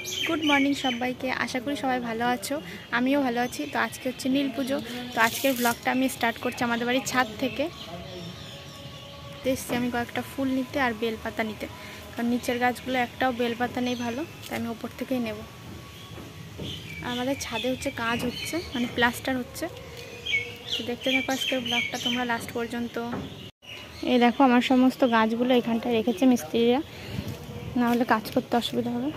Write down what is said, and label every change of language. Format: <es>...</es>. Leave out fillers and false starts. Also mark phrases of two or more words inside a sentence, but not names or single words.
<en>Good morning</en> <bn>সবাইকে আশা করি সবাই ভালো আছো আমিও ভালো আছি। তো আজ কে হচ্ছে নীল পুজো। তো আজকের ব্লগটা আমি স্টার্ট করছি আমাদের বাড়ির ছাদ থেকে। এসেছি আমি কয়েকটা ফুল নিতে আর বেলপাতা নিতে, কারণ নিচের গাছগুলো একটাও বেলপাতা নেই ভালো, তাই আমি ওপর থেকেই নেব। আমাদের ছাদে হচ্ছে কাজ হচ্ছে, মানে প্লাস্টার হচ্ছে। তো দেখতে থাকো আজকের ব্লগটা তোমরা লাস্ট পর্যন্ত। এই দেখো আমার সমস্ত গাছগুলো এখানটায় রেখেছে মিস্ত্রিরা, না হলে কাজ করতে অসুবিধা হবে।</bn>